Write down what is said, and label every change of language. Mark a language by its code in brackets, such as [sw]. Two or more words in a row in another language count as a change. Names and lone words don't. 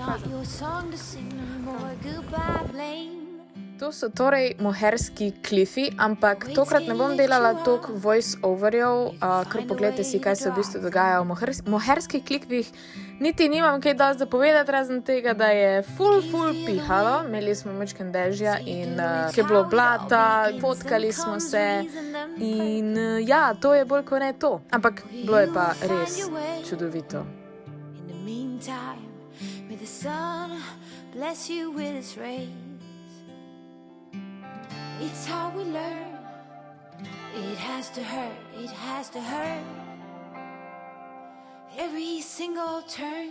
[sl] To so torej moherski klifi, ampak tokrat ne bom delala toliko voice-overjev, ker pogledajte si, kaj se v bistvu dogaja v moherskih klifih. Niti nimam kaj dosti zapovedati, razen tega, da je ful pihalo. Imeli smo majčkeno dežja in je bilo blata, fotkali smo se in ja, to je bolj kot ne to. Ampak bilo je pa res čudovito. [en] It's how we learn. It has to hurt, it has to hurt. Every single turn.